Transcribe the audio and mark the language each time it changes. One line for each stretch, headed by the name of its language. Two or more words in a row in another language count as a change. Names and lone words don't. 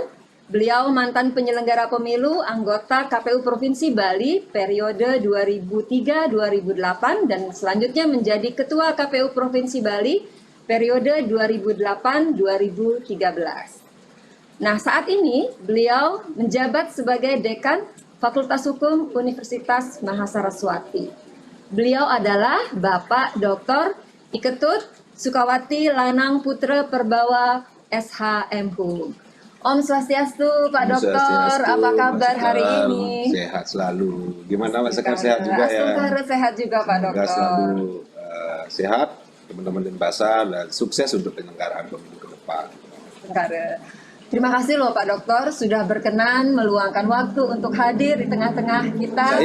Indonesian: Beliau mantan penyelenggara pemilu, anggota KPU Provinsi Bali periode 2003-2008 dan selanjutnya menjadi Ketua KPU Provinsi Bali periode 2008-2013. Nah, saat ini beliau menjabat sebagai Dekan Fakultas Hukum Universitas Mahasaraswati. Beliau adalah Bapak Dr. Iketut Sukawati Lanang Putra Perbawa SHMHum.
Balinese: Om Swastiastu,
Indonesian: Pak Dokter, apa kabar hari ini? Sehat selalu. Gimana Mas Sekar, sehat juga ya? Sehat juga Pak Dokter. Selalu sehat, teman-teman Denpasar, dan sukses untuk penyelenggaraan pemilu ke depan. Terima kasih loh Pak Dokter sudah berkenan meluangkan waktu untuk hadir di tengah-tengah kita.